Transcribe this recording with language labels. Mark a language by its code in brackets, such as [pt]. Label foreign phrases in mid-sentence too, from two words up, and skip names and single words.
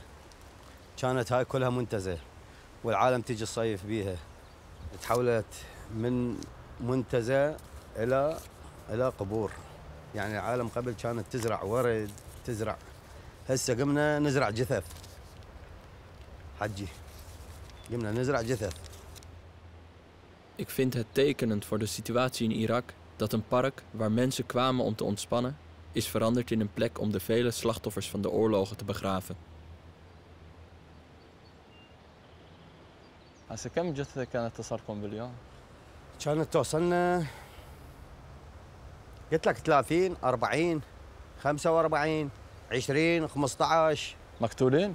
[ar] كانت هاي كلها منتزه والعالم تيجي تصيف بيها. تحولت من منتزه الى قبور. يعني العالم قبل كانت تزرع ورد، تزرع. هسه قمنا نزرع جثث. حجي قمنا نزرع جثث. [nl] Ik vind het tekenend voor de situatie in Irak dat een park waar mensen kwamen om te ontspannen is veranderd in een plek om de vele slachtoffers van de oorlogen te begraven. [ar] هسه كم جثة كانت تصلكم باليوم؟ كانت توصلنا قلت لك 30 40 45 20 15 مقتولين؟